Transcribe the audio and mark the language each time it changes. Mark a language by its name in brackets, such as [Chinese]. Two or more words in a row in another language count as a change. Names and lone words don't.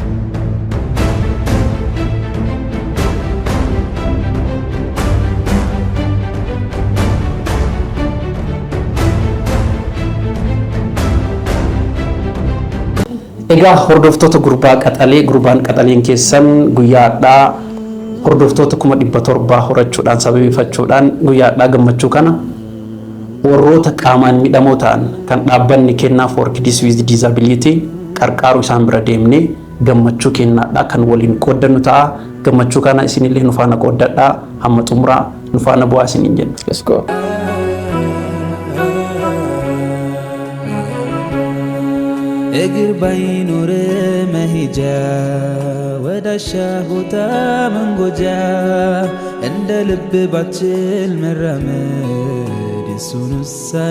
[Oromo] Egaa hordoftoota gurbaan qaxaleen keessan guyyaadhaa hordoftoota 700 horachuudhaan sababeeffachuudhaan guyyaadhaa gammachuu kana warroota qaamaan miidhamoo ta'an kan dhaabbanni kennaa [English] for kids with disability [Oromo] qarqaaru isaan bira deemnee gammachuu kennaadhaa kan waliin qooddannu ta'a. Gammachuu kana isinillee nu faana qooddadhaa hamma xumuraa nu faana bu'aa isiniin jenna. [English] Let's go. [Amharic] እግር ባይኖር መሄጃ ወዳሻ ቦታ መንጎጃ እንደ ልብ ባችል መራመድ የሱን ውሳኔ